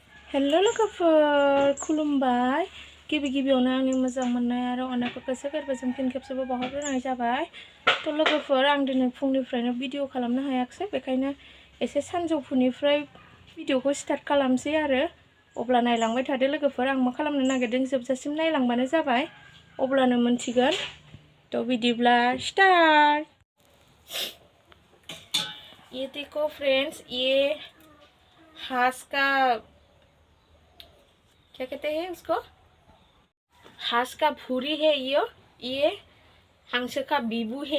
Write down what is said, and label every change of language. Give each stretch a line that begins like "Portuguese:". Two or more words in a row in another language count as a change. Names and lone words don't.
Bodo: हेलो लोगोफोर खुलुमबाय गिबि गिबियावनो आंनि मोजां मोननाय आरो अननायखौ गोसो गोरबोजों फिन खेबसेबाव बावहरग्रोनाय जाबाय। थ' लोगोफोर आं दिनै फुंनिफ्रायनो भिडिअ खालामनो हायाखिसै, बेखायनो एसे सानजौफुनिफ्राय भिडिअखौ स्टार्ट खालामसै आरो अब्ला नायलांबाय थादो लोगोफोर। आं मा खालामनो नागिरदों जोबजासिम नायलांबानो जाबाय, अब्लानो मोनथिगोन। थ' बिदिब्ला स्टार्ट।
Hindi: ये देखो फ्रेंड्स, ये हांस का क्या कहते हैं उसको, हांस का भूरी है। ये हंस का बीबू है।